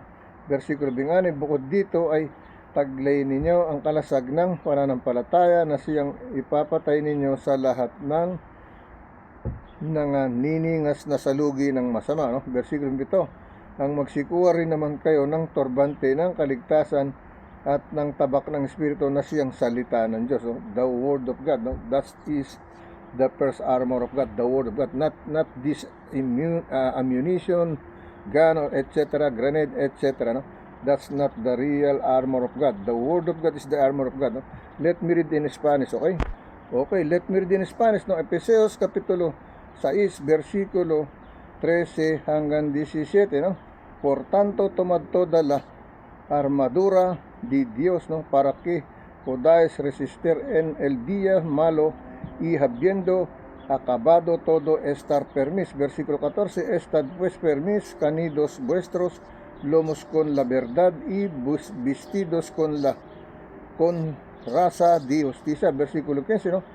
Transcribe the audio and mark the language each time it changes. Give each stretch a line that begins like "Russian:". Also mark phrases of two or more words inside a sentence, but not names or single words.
Filipino: Versikulo 6, bukod dito ay taglay ninyo ang kalasag ng pananampalataya, na siyang ipapatay ninyo sa lahat ng niningas na salugi ng masama. No? Versikulo 7, ang magsikuha rin naman kayo ng turbante ng kaligtasan at ng tabak ng Espiritu, na siyang salita ng Diyos.
English: No? The Word of God. No? That is the first armor of God, the Word of God. Not this ammunition, gun, etc., grenade, etc., no? That's not the real armor of God. The Word of God is the armor of God. No? Let me read in Spanish, okay? Okay, let me read in Spanish, no?
Filipino: Efesios kapitulo 6, versikulo 13 hanggang 17, no?
Spanish: Por tanto, tomad toda la armadura de Dios, no? Para que podáis resistir en el día malo, y habiendo acabado todo, estar firmes. Versículo 14, estad pues firmes, canidos vuestros lomos con la verdad y vestidos con la raza de justicia, versículo 15, ¿no?